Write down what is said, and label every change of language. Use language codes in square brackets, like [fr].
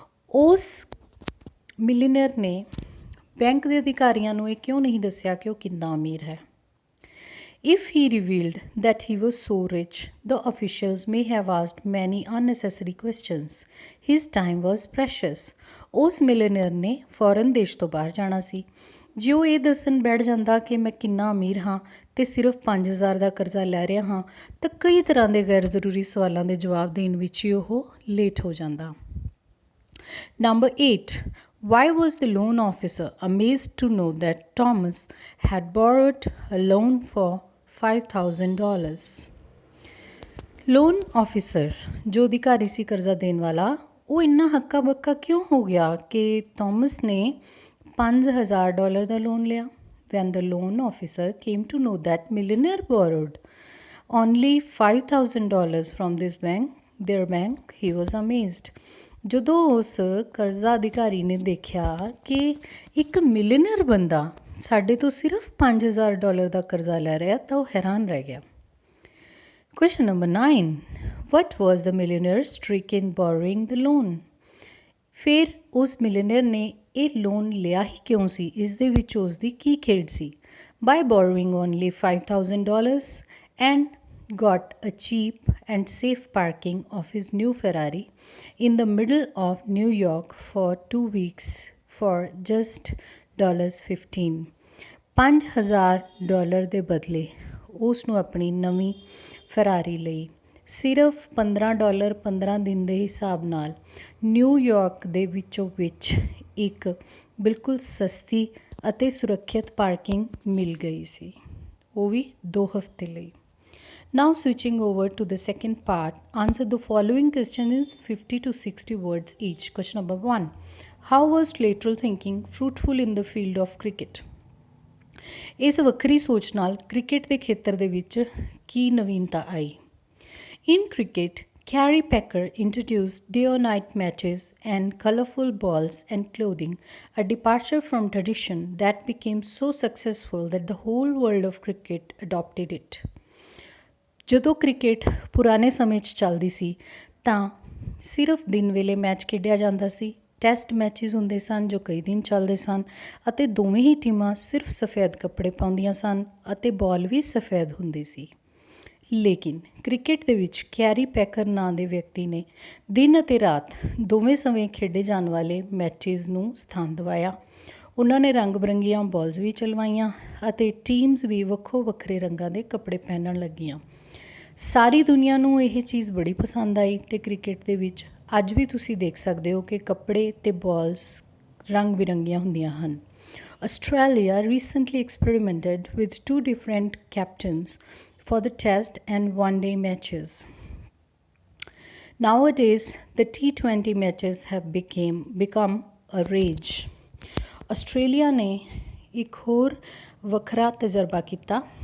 [pa] ਉਸ ਮਿਲੀਨੀਅਰ ਨੇ ਬੈਂਕ ਦੇ ਅਧਿਕਾਰੀਆਂ ਨੂੰ ਇਹ ਕਿਉਂ ਨਹੀਂ ਦੱਸਿਆ ਕਿ ਉਹ ਕਿੰਨਾ ਅਮੀਰ ਹੈ? [en] If he revealed that he was so rich, the officials may have asked many unnecessary questions. His time was precious. [pa] ਉਸ ਮਿਲੀਨੀਅਰ ਨੇ ਫੌਰਨ ਦੇਸ਼ ਤੋਂ ਬਾਹਰ ਜਾਣਾ ਸੀ। ਜੇ ਉਹ ਇਹ ਦੱਸਣ ਬੈਠ ਜਾਂਦਾ ਕਿ ਮੈਂ ਕਿੰਨਾ ਅਮੀਰ ਹਾਂ ਅਤੇ ਸਿਰਫ 5,000 ਦਾ ਕਰਜ਼ਾ ਲੈ ਰਿਹਾ ਹਾਂ, ਤਾਂ ਕਈ ਤਰ੍ਹਾਂ ਦੇ ਗੈਰ ਜ਼ਰੂਰੀ ਸਵਾਲਾਂ ਦੇ ਜਵਾਬ ਦੇਣ ਵਿੱਚ ਹੀ ਉਹ ਲੇਟ ਹੋ ਜਾਂਦਾ। [en] Number 8. Why was the loan officer amazed to know that Thomas had borrowed a loan for $5,000? [pa] Loan officer ਜੋ ਅਧਿਕਾਰੀ ਸੀ ਕਰਜ਼ਾ ਦੇਣ ਵਾਲਾ, ਉਹ ਇੰਨਾ ਹੱਕਾ ਬੱਕਾ ਕਿਉਂ ਹੋ ਗਿਆ ਕਿ ਥਾਮਸ ਨੇ $5,000 ਦਾ ਲੋਨ ਲਿਆ? [en] When the loan officer came to know that millionaire borrowed only $5,000 from their bank, he was amazed. [pa] ਜਦੋਂ ਉਸ ਕਰਜ਼ਾ ਅਧਿਕਾਰੀ ਨੇ ਦੇਖਿਆ ਕਿ ਇੱਕ ਮਿਲੀਅਨਰ ਬੰਦਾ ਸਾਡੇ ਤੋਂ ਸਿਰਫ $5,000 ਦਾ ਕਰਜ਼ਾ ਲੈ ਰਿਹਾ ਤਾਂ ਉਹ ਹੈਰਾਨ ਰਹਿ ਗਿਆ। [en] Question number 9. What was the millionaire's trick in borrowing the loan? [pa] ਫਿਰ ਉਸ ਮਿਲੀਅਨਰ ਨੇ ਇਹ ਲੋਨ ਲਿਆ ਹੀ ਕਿਉਂ ਸੀ? ਇਸ ਦੇ ਵਿੱਚ ਉਸ ਦੀ ਕੀ ਖੇਡ ਸੀ? [en] By borrowing only $5,000 and got a cheap and safe parking of his new Ferrari in the middle of New York for 2 weeks for just $15. [pa] $5,000 ਦੇ ਬਦਲੇ ਉਸ ਨੂੰ ਆਪਣੀ ਨਵੀਂ ਫਰਾਰੀ ਲਈ ਸਿਰਫ $15 15 ਦਿਨ ਦੇ ਹਿਸਾਬ ਨਾਲ ਨਿਊਯਾਰਕ ਦੇ ਵਿੱਚੋਂ ਵਿੱਚ ਇੱਕ ਬਿਲਕੁਲ ਸਸਤੀ ਅਤੇ ਸੁਰੱਖਿਅਤ ਪਾਰਕਿੰਗ ਮਿਲ ਗਈ ਸੀ, ਉਹ ਵੀ 2 ਹਫ਼ਤੇ ਲਈ। [en] Now switching over to the second part, answer the following question in 50 to 60 words each. Question number 1. How was lateral thinking fruitful in the field of cricket? [pa] ਇਸ ਵੱਖਰੀ ਸੋਚ ਨਾਲ ਕ੍ਰਿਕਟ ਦੇ ਖੇਤਰ ਦੇ ਵਿੱਚ ਕੀ ਨਵੀਨਤਾ ਆਈ? [en] In cricket, Gary Packer introduced day or night matches and colorful balls and clothing, a departure from tradition that became so successful that the whole world of cricket adopted it. [pa] ਜਦੋਂ cricket ਪੁਰਾਣੇ ਸਮੇਂ 'ਚ ਚੱਲਦੀ ਸੀ ਤਾਂ ਸਿਰਫ ਦਿਨ ਵੇਲੇ match ਖੇਡਿਆ ਜਾਂਦਾ ਸੀ। ਟੈਸਟ ਮੈਚਿਸ ਹੁੰਦੇ ਸਨ ਜੋ ਕਈ ਦਿਨ ਚੱਲਦੇ ਸਨ ਅਤੇ ਦੋਵੇਂ ਹੀ ਟੀਮਾਂ ਸਿਰਫ ਸਫੈਦ ਕੱਪੜੇ ਪਾਉਂਦੀਆਂ ਸਨ ਅਤੇ ਬਾਲ ਵੀ ਸਫੈਦ ਹੁੰਦੀ ਸੀ। ਲੇਕਿਨ ਕ੍ਰਿਕਟ ਦੇ ਵਿੱਚ ਕੈਰੀ ਪੈਕਰ ਨਾਂ ਦੇ ਵਿਅਕਤੀ ਨੇ ਦਿਨ ਅਤੇ ਰਾਤ ਦੋਵੇਂ ਸਮੇਂ ਖੇਡੇ ਜਾਣ ਵਾਲੇ ਮੈਚਿਸ ਨੂੰ ਸਥਾਨ ਦਿਵਾਇਆ। ਉਹਨਾਂ ਨੇ ਰੰਗ ਬਰੰਗੀਆਂ ਬਾਲਸ ਵੀ ਚਲਵਾਈਆਂ ਅਤੇ ਟੀਮਸ ਵੀ ਵੱਖੋ ਵੱਖਰੇ ਰੰਗਾਂ ਦੇ ਕੱਪੜੇ ਪਹਿਨਣ ਲੱਗੀਆਂ। ਸਾਰੀ ਦੁਨੀਆ ਨੂੰ ਇਹ ਚੀਜ਼ ਬੜੀ ਪਸੰਦ ਆਈ ਅਤੇ ਕ੍ਰਿਕਟ ਦੇ ਵਿੱਚ ਅੱਜ ਵੀ ਤੁਸੀਂ ਦੇਖ ਸਕਦੇ ਹੋ ਕਿ ਕੱਪੜੇ ਅਤੇ ਬਾਲਸ ਰੰਗ ਬਿਰੰਗੀਆਂ ਹੁੰਦੀਆਂ ਹਨ। [en] Australia recently experimented with 2 different captains for the test and one-day matches. Nowadays, the T20 matches have become a rage. [pa] Australia ਨੇ ਇੱਕ ਹੋਰ ਵੱਖਰਾ ਤਜਰਬਾ ਕੀਤਾ।